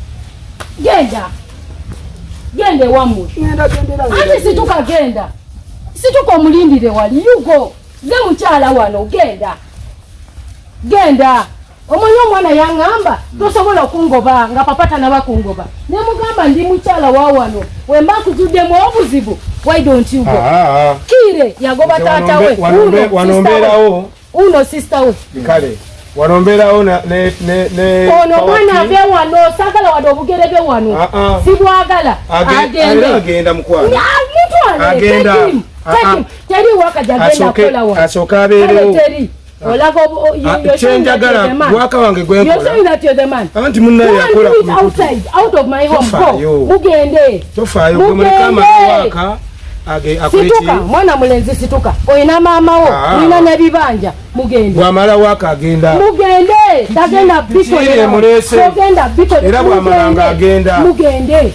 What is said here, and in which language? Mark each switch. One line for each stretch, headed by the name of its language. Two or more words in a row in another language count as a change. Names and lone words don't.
Ganda: gende wamwe ati situka genda situka omulindire wali yugo ze mukyala wano genda omwana omwana yangamba tosobola okungoba nga papa tanaba kungoba ne mugamba ndi mukyala wa wano wemba kuzuddemu obuzibu
English: why don't you go
Ganda: kire yagoba taata we wano mbeerawo uno sister we kale wanomberawo ne ono mwana ave wano sagala wadde obugere bwe wano sibwagala agenda mukwano agenda teri waka jagenda kola wa asooka abeerewo olaga kyenjagala gwaka wange gwenkola anti munnaye yakola
English: out of my home go mugende
Ganda: tofaayo gwe muleka amawaka situka mwana mulenzi situka oyina maama wo oyina nebibanja mugende bwamala waka agenda mugende tagenda bikogenda biko era bwamalanga agenda mugende